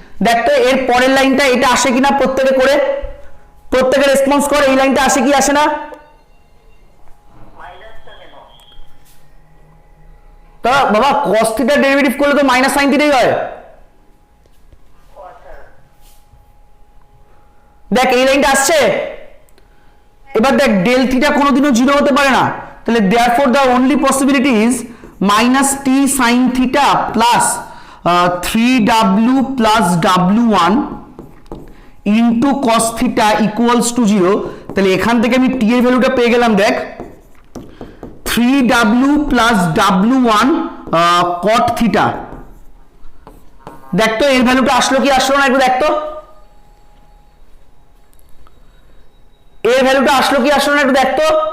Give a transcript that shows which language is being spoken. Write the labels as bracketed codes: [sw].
[bn] দেখ তো এর পরের লাইনটা এটা আসে কিনা, প্রত্যেকে করে, প্রত্যেকে রেসপন্স করে, এই লাইনটা আসে কি আসে না? তা বাবা cos থিটা ডেরিভেটিভ করলে তো মাইনাস সাইন থিটাই হয়। দেখ এই লাইনটা আসছে, এবার দেখ ডেল থিটা কোনোদিনও 0 হতে পারে না, তাহলে [en] therefore the only possibility is minus t sin theta plus 3w plus w1 into cos theta equals to 0। [bn] তাহলে এখান থেকে আমি t এর ভ্যালুটা পেয়ে গেলাম, দেখ 3w plus w1 cot theta। দেখ তো এর ভ্যালুটা আসলো কি আসলো না, একটু দেখ তো এর ভ্যালুটা আসলো কি আসলো না, একটু দেখ তো।